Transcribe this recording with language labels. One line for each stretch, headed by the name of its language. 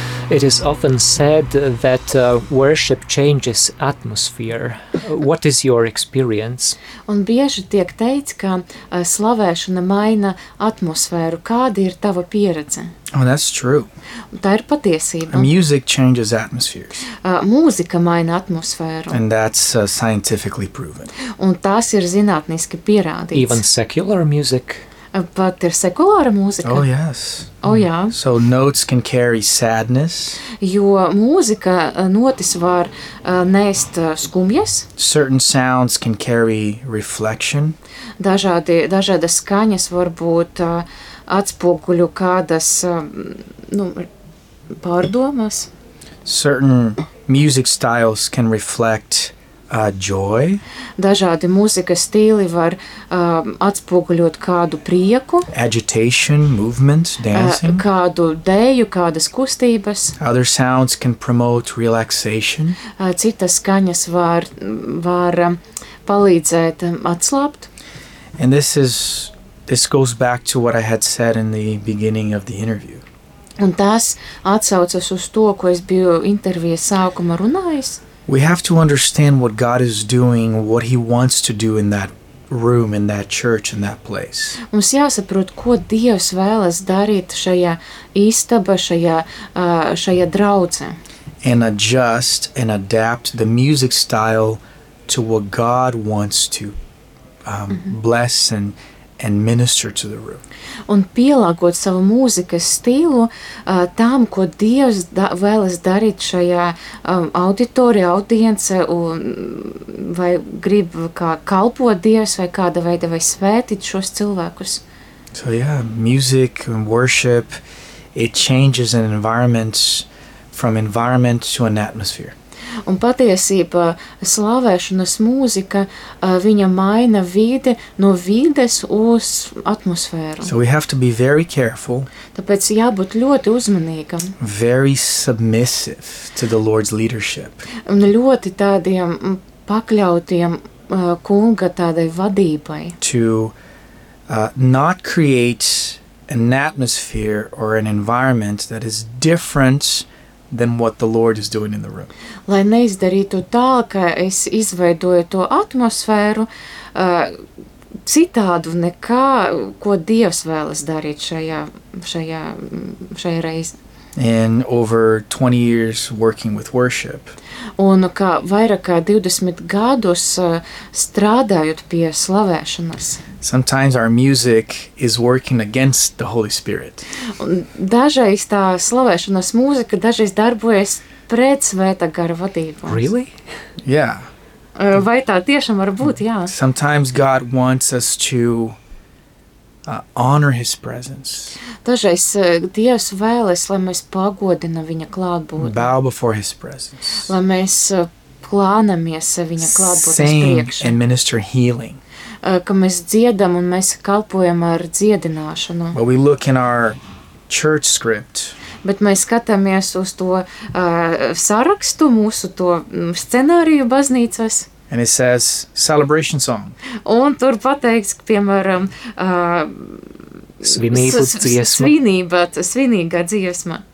English: It is often said that worship changes atmosphere. What is your experience?
Latvian: Un bieži tiek teikts, ka slavēšana maina atmosfēru. Kāda ir tava pieredze?
English: Oh, that's true.
Latvian: Tā ir patiesība.
English: Music changes atmospheres.
Latvian: Mūzika maina atmosfēru.
English: And that's scientifically proven.
Latvian: Un tas ir zinātniski pierādīts.
English: Even secular music.
Latvian: Pat ir sekulāra mūzika.
English: Oh, yes.
Latvian: Oh, jā.
English: So notes can carry sadness.
Latvian: Jo mūzika notis var nest skumjas.
English: Certain sounds can carry reflection.
Latvian: Dažādas skaņas varbūt atspoguļu kādas pārdomas.
English: Certain music styles can reflect joy.
Latvian: Dažādi mūzikas stīli var atspoguļot kādu prieku.
English: Agitation, movement, dancing.
Latvian: Kādu dēju, kādas kustības.
English: Other sounds can promote relaxation.
Latvian: Citas skaņas var palīdzēt atslābt.
English: And this goes back to what I had said in the beginning of the interview.
Latvian: Un tas atsaucas uz to, ko es biju intervijas sākuma runājis.
English: We have to understand what God is doing, what he wants to do in that room, in that church, in that place.
Latvian: Mums jāsaprot, ko Dievs vēlas darīt šajā istabā, šajā draudzē.
English: And adjust and adapt the music style to what God wants to bless and minister to the room.
Latvian: Un pielāgot savu mūzikas stilu tam, ko Dievs vēlas darīt šajā auditorijā, audience, vai grib kā kalpot Dievs, vai kāda veida, vai svētīt šos cilvēkus.
English: So, yeah, music and worship, it changes an environment from environment to an atmosphere.
Latvian: Un patiesība slavēšanas mūzika, viņa maina vide no vides uz atmosfēru.
English: So we have to be very careful.
Latvian: Tāpēc jābūt ļoti uzmanīgam.
English: Very submissive to the Lord's leadership.
Latvian: Un ļoti tādiem pakļautiem kunga tādai vadībai.
English: To not create an atmosphere or an environment that is different than what the Lord is doing in the room.
Latvian: Lai neizdarītu tā, ka es izveidoju to atmosfēru citādu nekā, ko Dievs vēlas darīt šajā reizi.
English: And over 20 years working with worship.
Latvian: Un kā vairāk kā 20 gadus strādājot pie slavēšanas.
English: Sometimes our music is working against the Holy Spirit.
Latvian: Dažreiz tā slavēšanas mūzika dažreiz darbojas pret Svētā Gara vadību.
English: Really? Yeah.
Latvian: Vai tā tiešām var būt, jā.
English: Sometimes God wants us to honor his presence.
Latvian: Dažreiz Dievs vēlas, lai mēs pagodina viņa klātbūtni.
English: Bow before his presence.
Latvian: Lai mēs klānamies viņa klātbūtnes priekšā.
English: Sing and minister healing.
Latvian: Ka mēs dziedam un mēs kalpojam ar dziedināšanu.
English: But we look in our church script.
Latvian: Bet mēs skatāmies uz to sarakstu, mūsu to scenāriju baznīcas.
English: And it says celebration song.
Latvian: Un tur pateiks, piemēram, svinīgā dziesma.